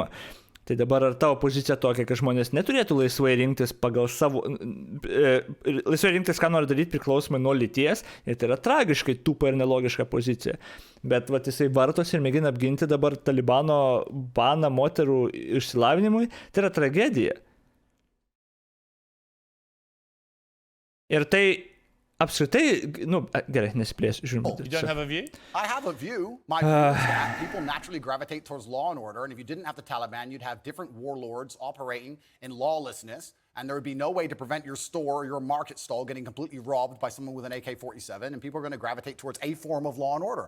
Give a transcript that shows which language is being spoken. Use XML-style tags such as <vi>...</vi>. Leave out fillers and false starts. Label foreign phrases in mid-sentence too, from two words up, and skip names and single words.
<lt>Tai dabar ar tavo pozicija tokia, kad žmonės neturėtų laisvai rinktis pagal savo, laisvai rinktis, ką nori daryti priklausomai nuo lyties, ir tai yra tragiškai tūpa ir nelogiška pozicija. Bet vat jisai vartos ir mėgina apginti dabar Talibano baną moterų išsilavinimui, tai yra tragedija. Ir tai apskritai, gerai, nesiplėsiu, žiūrėjau.</lt> <en>You don't have a view? I have a view. My view is that people naturally gravitate towards law and order, and if you didn't have the Taliban, you'd have different warlords operating in lawlessness, and there would be no way to prevent your store or your market stall getting completely robbed by someone with an AK-47, and people are going to gravitate towards a form of law and order.</en>